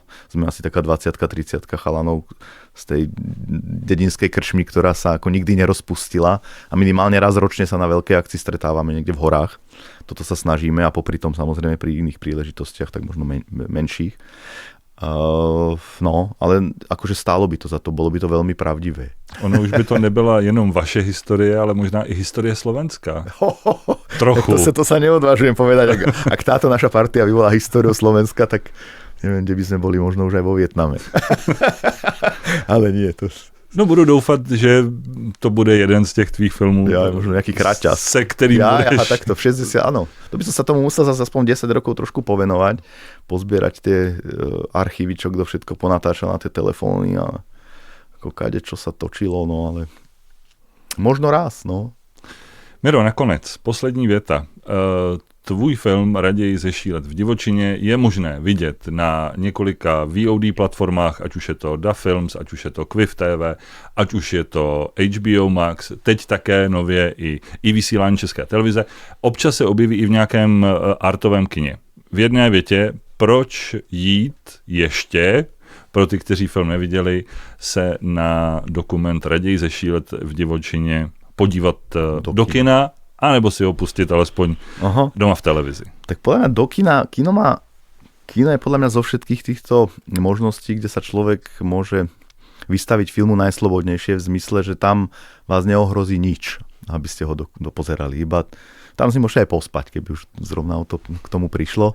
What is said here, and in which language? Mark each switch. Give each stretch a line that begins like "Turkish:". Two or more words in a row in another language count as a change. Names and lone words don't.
Slovak: Sme asi taká 20-30 chalanov z tej dedinskej krčmy, ktorá sa ako nikdy nerozpustila a minimálne raz ročne sa na veľkej akcii stretávame niekde v horách. Toto sa snažíme a popri tom samozrejme pri iných príležitostiach, tak možno menších. No, ale akože stálo by to za to, bolo by to veľmi pravdivé.
Czech: Ono už by to nebyla jenom vaše historie, ale možná i historie Slovenska.
Slovak: Trochu. To sa neodvážujem povedať. Ak táto naša partia by bola históriou Slovenska, tak neviem, kde by sme boli, možno už aj vo Vietname. Ale nie, to...
Czech: No budu doufat, že to bude jeden z těch tvých filmů.
Slovak: Ja, možno nejaký kraťas.
Czech: Se kterým budeš...
Slovak: Ja, takto, v 60, áno. To by som sa tomu musel zase aspoň 10 rokov trošku povenovať, pozbierať tie archívy, čo kto všetko ponatáčal na tie telefóny a ako kade, čo sa točilo, no ale možno raz, no.
Czech: Miro, nakonec, poslední věta. Tvůj film Raději zešílet v divočině je možné vidět na několika VOD platformách, ať už je to Da Films, ať už je to Quiff TV, ať už je to HBO Max, teď také nově i vysílání České televize. Občas se objeví i v nějakém artovém kině. V jedné větě, proč jít ještě, pro ty, kteří film neviděli, se na dokument Raději zešílet v divočině podívat do kina anebo si ho pustit alespoň doma v televizi.
Slovak: Tak podľa mňa do kino je podľa mňa zo všetkých týchto možností, kde sa človek môže vystaviť filmu najslobodnejšie v zmysle, že tam vás neohrozí nič, aby ste ho dopozerali. Iba tam si môžete aj pospať, keby už zrovna k tomu prišlo.